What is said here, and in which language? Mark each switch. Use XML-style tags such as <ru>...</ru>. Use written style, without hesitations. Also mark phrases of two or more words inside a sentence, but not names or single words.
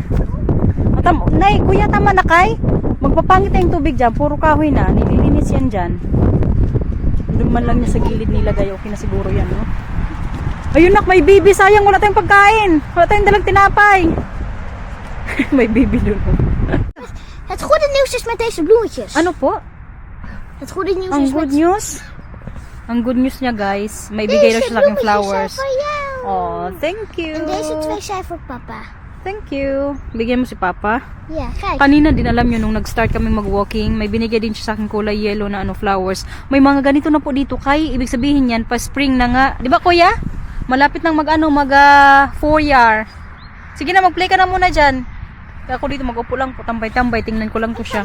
<tl>Nay, kuya, tama na kay? Magpapangit na yung tubig dyan, puro kahoy na, nililinis yan dyan. Doon man lang niya sa gilid nilagay, okay na siguro yan, no? Ayun nak, may bibi, sayang, wala tayong pagkain. Wala tayong dalang tinapay. May bibi doon.</tl> <nl>Het goede nieuws is met deze bloemetjes.</nl> <tl>Ano po?</tl> <nl>Het goede nieuws</nl> <tl>Ang</tl> <nl>is</nl> <en>good</en> <nl>met...</nl> <en>news?</en> <tl>Ang</tl> <en>good news</en> <tl>niya guys, may bigay daw siya sa aking flowers.</tl> <nl>Voor jou.</nl> <en>Oh, thank you.</en> <nl>En deze twee zijn voor papa.</nl> <en>Thank you.</en> <tl>Bigyan mo si Papa.</tl> <nl>Ja, kijk.</nl> <tl>Kanina din alam nyo nung nag-start kami mag-walking, may binigay din siya sa akin kulay yellow na flowers. May mga ganito na po dito kay, ibig sabihin yan, pa spring na nga. Di ba kuya? Malapit nang mag 4-year. Sige na, mag-play ka na muna dyan. Kaya ako dito mag-upo lang po, tambay-tambay, tingnan ko lang to siya.</tl>